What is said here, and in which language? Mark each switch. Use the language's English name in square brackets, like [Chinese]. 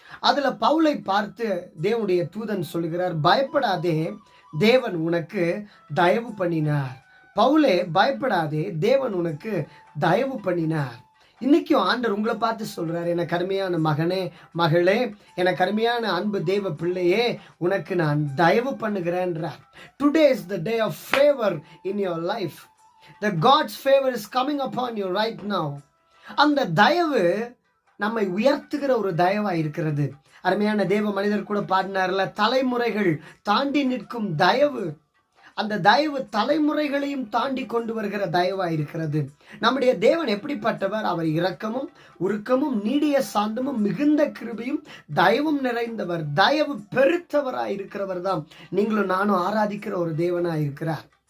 [Tamil] அதுல பவுலை பார்த்து தேவனுடைய தூதன் சொல்லுகிறார், பயப்படாதே, தேவன் உனக்கு தயவு பண்ணினார். பவுலே, பயப்படாதே, தேவன் உனக்கு தயவு பண்ணினார். இன்னைக்கும் ஆண்டவர் உங்களை பார்த்து சொல்றாரு, என கருமையான மகனே, மகளே, என கருமையான அன்பு தேவ பிள்ளையே, உனக்கு நான் தயவு பண்ணுகிறேன்றார். [English] Today is the day of favor in your life. The God's favor is coming upon you right now. [Tamil] அந்த தயவு நம்மை உயர்த்துகிற ஒரு தயவா இருக்கிறது. அருமையான தேவ மனிதர் கூட பாடினார்ல, தலைமுறைகள் தாண்டி நிற்கும் தயவு. அந்த தயவு தலைமுறைகளையும் தாண்டி கொண்டு வருகிற தயவா இருக்கிறது. நம்முடைய தேவன் எப்படிப்பட்டவர்? அவர் இரக்கமும் உருக்கமும் நீடிய சாந்தமும் மிகுந்த கிருபையும் தயவும் நிறைந்தவர், தயவு பெருத்தவராய் இருக்கிறவர் தான் நீங்களும் நானும் ஆராதிக்கிற ஒரு தேவனா இருக்கிறார்.